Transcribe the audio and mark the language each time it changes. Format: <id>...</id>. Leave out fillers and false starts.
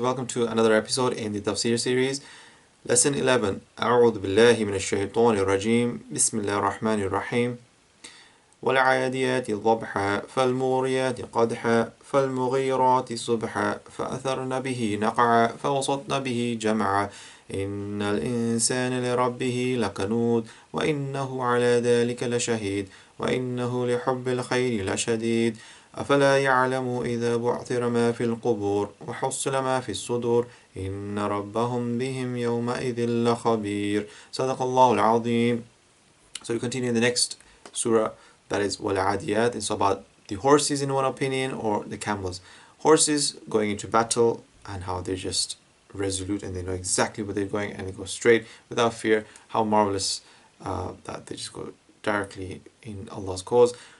<en>Welcome to another episode in the Tafseer series. Lesson 11.</en> <ar>أعوذ بالله من الشيطان الرجيم. بسم الله الرحمن الرحيم. والعاديات ضبحا فالموريات قدحا فالمغيرات صبحا فأثرن به نقعا فوسطن به جمعا إن الإنسان لربه لكنود وإنه على ذلك لشهيد وإنه لحب الخير لشديد أفلا يعلم إذا بعثر ما في القبور وحصل ما في الصدور إن ربهم بهم يومئذ لخبير. صدق الله العظيم.</ar> <en>So we continue in the next surah, that is alAadiyaat. It's about the horses in one opinion, or the camels. Horses going into battle and how they're just resolute and they know exactly where they're going and they go straight without fear. How marvelous that they just go directly in Allah's cause.</en>